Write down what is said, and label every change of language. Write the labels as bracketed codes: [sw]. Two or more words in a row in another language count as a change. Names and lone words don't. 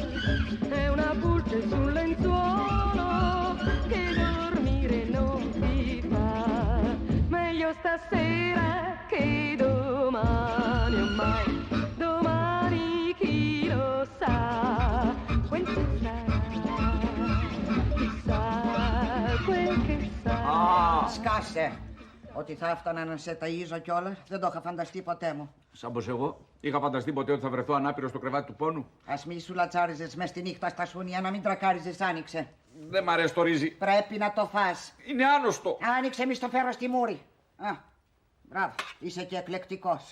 [it] È una pulce sul lenzuolo che dormire non ti fa. Meglio stasera che domani, ormai, domani chi lo sa quel che sarà, chissà quel che sarà. [el] Σκάσε. Ότι θα έφτανα να σε ταΐζω κιόλας, δεν το είχα φανταστεί ποτέ μου. Σαν πως εγώ είχα φανταστεί ποτέ ότι θα βρεθώ ανάπηρο στο κρεβάτι του πόνου. Ας μη σου λατσάριζες μες τη νύχτα στα σούνια, να μην τρακάριζες, άνοιξε. Δεν μ' αρέσει το ρύζι. Πρέπει να το φας. Είναι άνοστο. Άνοιξε, μη στο φέρω στη μούρη. Α, μπράβο, είσαι και εκλεκτικός.